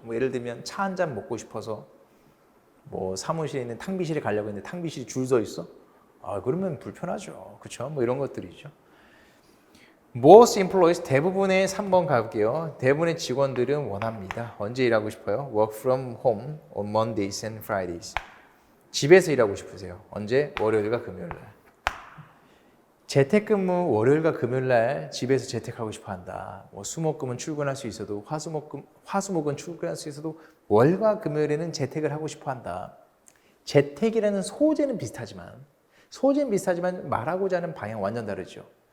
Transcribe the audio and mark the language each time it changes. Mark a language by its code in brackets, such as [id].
[ko] 뭐 예를 들면 차 한 잔 먹고 싶어서 뭐 사무실에 있는 탕비실에 가려고 했는데 탕비실이 줄 서 있어? 그러면 불편하죠. 그렇죠? 뭐 이런 것들이죠. Most employees 대부분의 3번 가볼게요. 대부분의 직원들은 원합니다. 언제 일하고 싶어요? [en] Work from home on Mondays and Fridays. [ko] 집에서 일하고 싶으세요. 언제? 월요일과 금요일날. 재택근무 월요일과 금요일날 집에서 재택하고 싶어한다. 뭐 수목금은 출근할 수 있어도 화수목은 출근할 수 있어도 월과 금요일에는 재택을 하고 싶어한다. 재택이라는 소재는 비슷하지만 말하고자 하는 방향 완전 다르죠.